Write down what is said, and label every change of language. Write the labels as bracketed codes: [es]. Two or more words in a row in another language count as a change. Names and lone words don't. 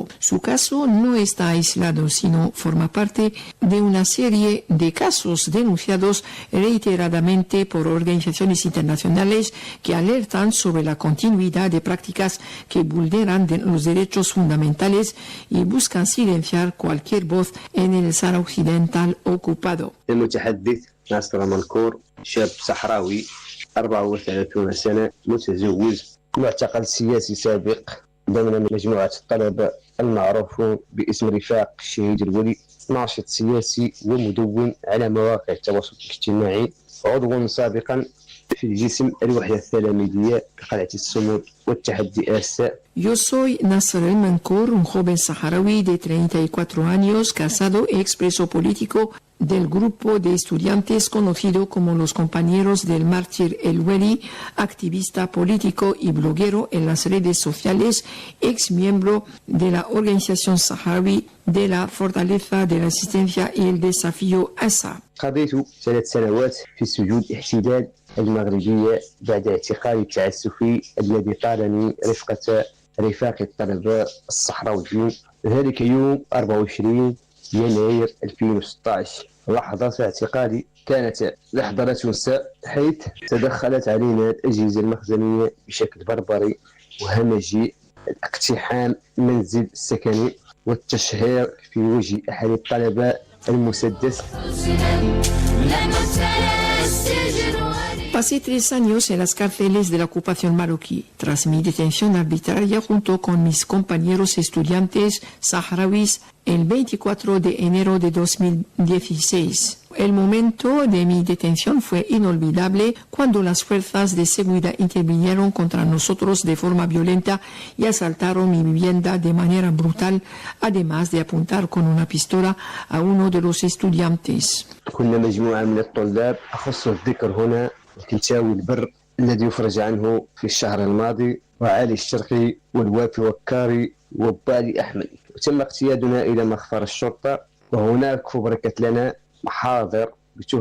[es] Su caso no está aislado, sino forma parte de una serie de casos denunciados reiteradamente por organizaciones internacionales que alertan sobre la continuidad de prácticas que vulneran los derechos fundamentales y buscan silenciar cualquier voz en el Sáhara Occidental ocupado. [ar] المتحدث ناصر منكور شاب صحراوي 34 سنة متزوج معتقل سياسي سابق ضمن مجموعة الطلبة المعروفون باسم رفاق الشهيد الولي، ناشط سياسي ومدون على مواقع التواصل الاجتماعي، عضو سابقا في الجسم الوحدة التلاميذية بقلعة الصمود والتحدي آسا. [es] Yo soy Nasser El-Mankour, un joven saharaui de 34 años, casado y expreso político del grupo de estudiantes conocido como los Compañeros del Mártir El Weli, activista político y bloguero en las redes sociales, ex miembro de la Organización Saharaui de la Fortaleza de la Resistencia y el Desafío ASA. [ar] قضيت 3 سنوات في سجون الاحتلال المغربية بعد اعتقالي التعسفي الذي طالني رفقة رفاق الطلبة الصحراويين ذلك يوم 24 يناير 2016 لحظة في اعتقادي كانت لحظة لا تنسى، حيث تدخلت علينا الأجهزة المخزنية بشكل بربري وهمجي، اقتحام منزل السكني والتشهير في وجه أحد الطلبة المسدس. [es] Pasé 3 años en las cárceles de la ocupación marroquí, tras mi detención arbitraria junto con mis compañeros estudiantes saharauis el 24 de enero de 2016. El momento de mi detención fue inolvidable cuando las fuerzas de seguridad intervinieron contra nosotros de forma violenta y asaltaron mi vivienda de manera brutal, además de apuntar con una pistola a uno de los estudiantes. [ar] كنا مجموعة من الطلاب أخص الذكر هنا الكنتاوي البر الذي يفرج عنه في الشهر الماضي، وعلي الشرقي والوافي وكاري وبالي أحمد. وتم اقتيادنا إلى مخفر الشرطة، وهناك فبركت لنا محاضر بتهم